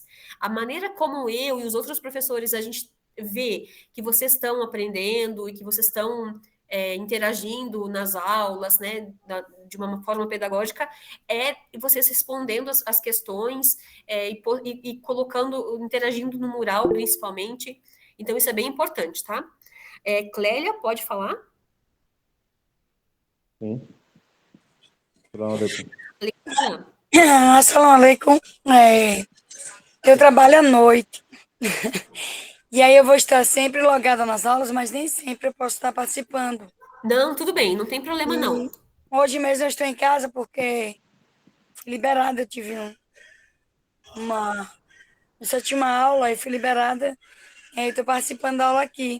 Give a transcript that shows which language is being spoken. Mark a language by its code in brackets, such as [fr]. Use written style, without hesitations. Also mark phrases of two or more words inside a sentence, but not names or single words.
[pt] A maneira como eu e os outros professores, a gente vê que vocês estão aprendendo e que vocês estão interagindo nas aulas, né, de uma forma pedagógica, vocês respondendo as questões e colocando, interagindo no mural, principalmente. Então, isso é bem importante, tá? Clélia, pode falar? Sim. [ar] السلام عليكم. السلام عليكم. [pt] Eu trabalho à noite. E aí eu vou estar sempre logada nas aulas, mas nem sempre eu posso estar participando. Não, tudo bem, não tem problema não. Hoje mesmo eu estou em casa porque fui liberada, eu tive uma sétima aula e fui liberada, e aí estou participando da aula aqui.